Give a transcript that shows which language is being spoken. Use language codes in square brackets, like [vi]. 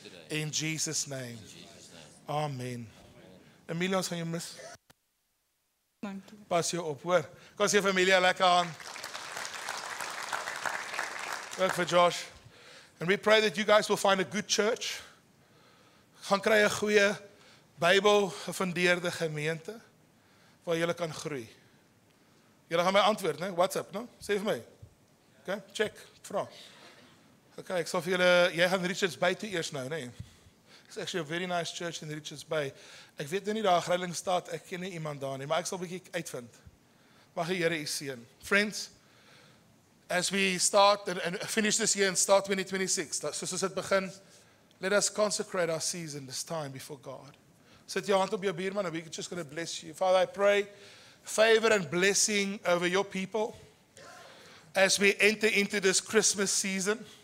[en] In Jesus' name. Amen. [af] Amelia, ons gaan jou mis. Dankie. Pas jou op, hoor. Kom sê vir Amelia lekker aan. [en] Work for Josh. And we pray that you guys will find a good church. [af] Gaan kry 'n goeie Bybel gefundeerde gemeente waar julle kan groei. Julle gaan my antwoord, né? WhatsApp, no? Sê vir my. Okay, check, vra. Okay, ek sal vir julle, jy gaan Richards Bay toe eers nou, né? [en] It's actually a very nice church in Richards Bay. [af] Ek weet nie daar Grylingstad, ek ken nie iemand daar nie, maar ek sal 'n bietjie uitvind. Mag die Here U seën. [en] Friends, as we start and finish this year and start 2026, [af] soos dit begin, [en] let us consecrate our season this time before God. [af] Sit jou hand op jou buurman [en] and we're just going to bless you. Father, I pray favor and blessing over Your people as we enter into this Christmas season.